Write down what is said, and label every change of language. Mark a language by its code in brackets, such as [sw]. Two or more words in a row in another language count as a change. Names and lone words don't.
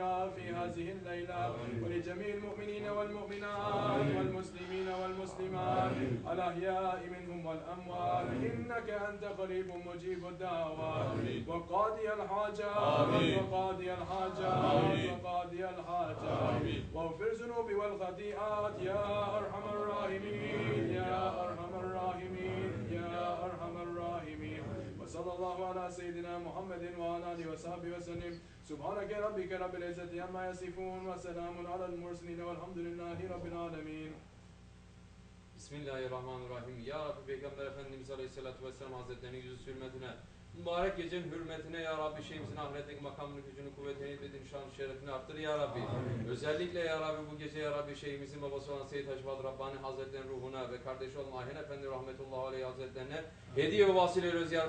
[ar] في هذه الليلة ولجميع المؤمنين والمؤمنات والمسلمين والمسلمات الأحياء منهم والأموات إنك أنت قريب مجيب الدعوات وقاضي الحاجات وقاضي الحاجات وقاضي الحاجات واغفر ذنوب والخطيئات يا أرحم الراحمين يا أرحم الراحمين يا أرحم الراحمين. وصلى الله على سيدنا محمد وعلى آله وصحبه وسلم. سبحانك ربك رب العزة عما يصفون وسلام على المرسلين والحمد لله رب العالمين. Bismillahirrahmanirrahim. يا ربي [tr] Peygamber Efendimiz [ar] عليه الصلاة والسلام [tr] Hazretleri'nin yüzü hürmetine, mübarek gecenin hürmetine [ar] يا ربي [tr] şeyimizin ahiretteki makamını, gücünü, kuvvetini, ilmedini, şanı, şerefini arttır [ar] يا ربي. [tr] Özellikle [ar] يا ربي [tr] bu gece [ar] يا ربي [tr] şeyimizin babası olan Seyyid Haşvat Rabbani Hazretleri'nin ruhuna ve kardeşi olan Ahin Efendi [ar] رحمة الله عليه [tr] Hazretlerine hediye ve vasile ediyoruz [ar] يا ربي.